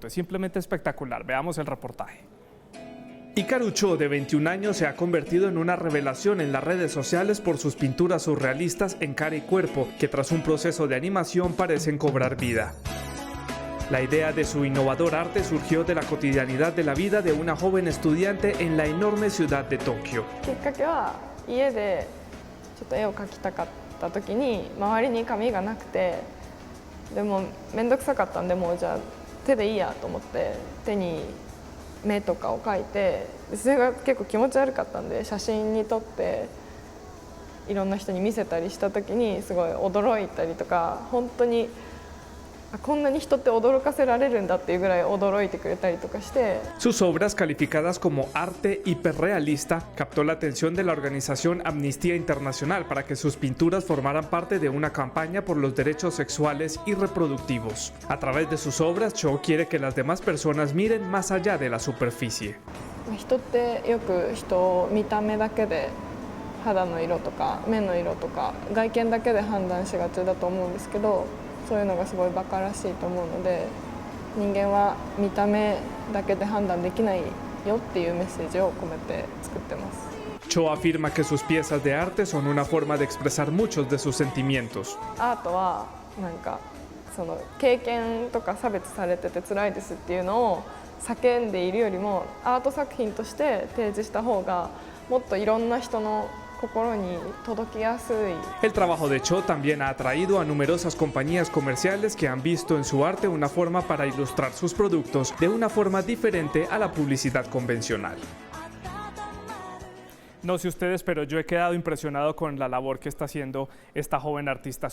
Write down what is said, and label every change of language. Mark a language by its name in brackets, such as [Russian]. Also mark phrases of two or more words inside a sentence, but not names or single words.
[Spanish] Es simplemente espectacular, veamos el reportaje. Hikaru Cho, de 21 años, se ha convertido en una revelación en las redes sociales por sus pinturas surrealistas en cara y cuerpo, que tras un proceso de animación parecen cobrar vida. La idea de su innovador arte surgió de la cotidianidad de la vida de una joven estudiante en la enorme ciudad de Tokio. [Japanese] きっかけは家でちょっと絵を描きたかった時に周りに紙がなくて、でも面倒くさかったんでもうじゃあ手でいいやと思って手に目とかを描いて、それが結構気持ち悪かったんで写真に撮っていろんな人に見せたりした時にすごい驚いたりとか、本当にこんなに人って驚かせられるんだっていうぐらい驚いてくれたりとかして。 [Spanish] Sus obras, calificadas como arte hiperrealista, captó la atención de la organización Amnistía Internacional para que sus pinturas formaran parte de una campaña por los derechos sexuales y reproductivos. A través de sus obras, Cho quiere que las demás personas miren más allá de la superficie. [Japanese] 人ってよく人を見た目だけで肌の色とか目の色とか外見だけで判断しがちだと思うんですけど、そういうのがすごいバカらしいと思うので、人間は見た目だけで判断できないよっていうメッセージを込めて作ってます。 [Spanish] Cho afirma que sus piezas de arte son una forma de expresar muchos de sus sentimientos. [Japanese] アートはなんかその経験とか差別されてて辛いですっていうのを叫んでいるよりもアート作品として提示した方がもっといろんな人の [Spanish] El trabajo de Cho también ha atraído a numerosas compañías comerciales que han visto en su arte una forma para ilustrar sus productos de una forma diferente a la publicidad convencional. No sé ustedes, pero yo he quedado impresionado con la labor que está haciendo esta joven artista.